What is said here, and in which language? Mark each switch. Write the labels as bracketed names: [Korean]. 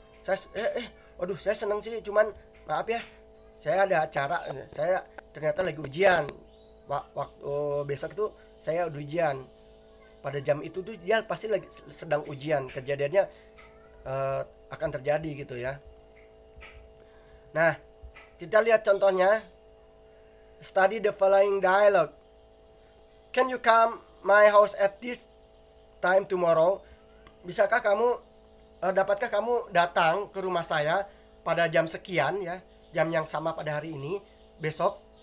[Indonesian] Saya senang sih, cuman maaf ya, saya ada acara, saya ternyata lagi ujian. Waktu besok itu saya udah ujian. Pada jam itu tuh dia pasti lagi sedang ujian. Kejadiannya akan terjadi gitu ya. Nah, kita lihat contohnya. [English] Study the following dialogue. Can you come my house at this time tomorrow? [Indonesian] Bisakah kamu, dapatkah kamu datang ke rumah saya pada jam sekian ya, jam yang sama pada hari ini, besok?